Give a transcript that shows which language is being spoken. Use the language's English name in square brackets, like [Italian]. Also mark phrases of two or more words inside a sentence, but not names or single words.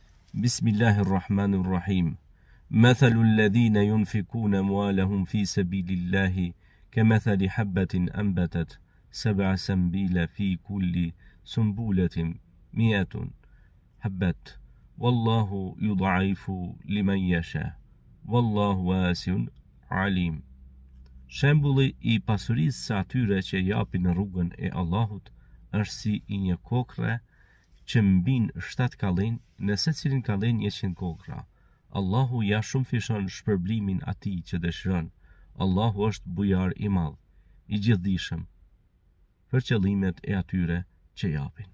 [Arabic] بسم الله الرحمن الرحيم مثل الذين ينفقون أموالهم في سبيل الله كمثل حبة أنبتت سبع سنابل في كل سنبلة مائة حبة والله يضاعف لمن يشاء والله واسع عليم. [Albanian] Shembulli I pasurisë së atyre që japin në rrugën e Allahut është si I një kokre që mbin 7 kallën, në secilin kallën 100 kokra. Allahu ja shumë fishon shpërblimin atij që dëshiron. Allahu është bujar I madh, I gjithdijshëm për qëllimet e atyre që japin.